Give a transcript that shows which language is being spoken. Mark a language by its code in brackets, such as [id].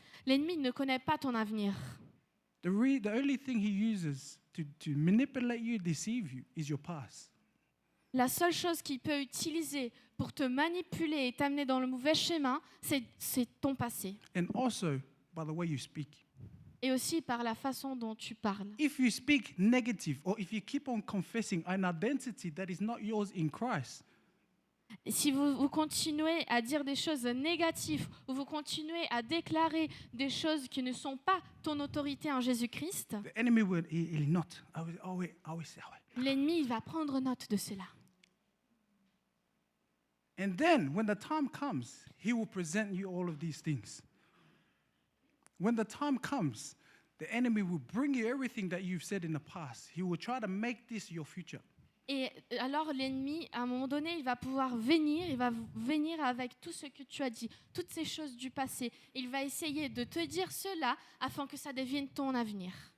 [fr] L'ennemi ne connaît pas ton avenir. [en] The only thing he uses to manipulate you, deceive you, is your past. [fr] La seule chose qu'il peut utiliser pour te manipuler et t'amener dans le mauvais chemin, c'est ton passé. [en] And also by the way you speak. [fr] Et aussi par la façon dont tu parles. [en] If you speak negative or if you keep on confessing an identity that is not yours in Christ, [fr] Si vous continuez à dire des choses négatives ou vous continuez à déclarer des choses qui ne sont pas ton autorité en Jésus-Christ, [en] the enemy will he'll not. Always say. [fr] l'ennemi il va prendre note de cela. [en] And then when the time comes, he will present you all of these things. When the time comes, the enemy will bring you everything that you've said in the past. He will try to make this your future. [fr] Et alors l'ennemi, à un moment donné, il va pouvoir venir, il va venir avec tout ce que tu as dit, toutes ces choses du passé. Il va essayer de te dire cela afin que ça devienne ton avenir.